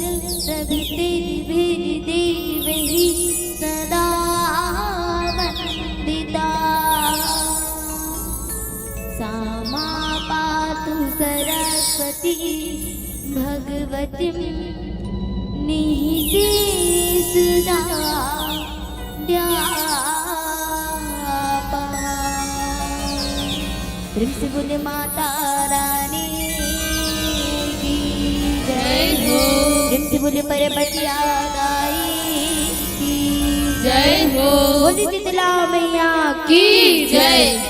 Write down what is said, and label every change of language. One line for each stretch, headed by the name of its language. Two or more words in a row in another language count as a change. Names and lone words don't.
Sanskrit: प्रभृतिभिर्देवैः सदा वन्दिता सा मा पातु सरस्वती भगवतीं निःशेषदाढ्यापहा।
Hindi: प्रेम से बोले माता रानी की जय हो। प्रेम से बोले परबतिया गाई की जय हो। बोली शीतला मैया की जय।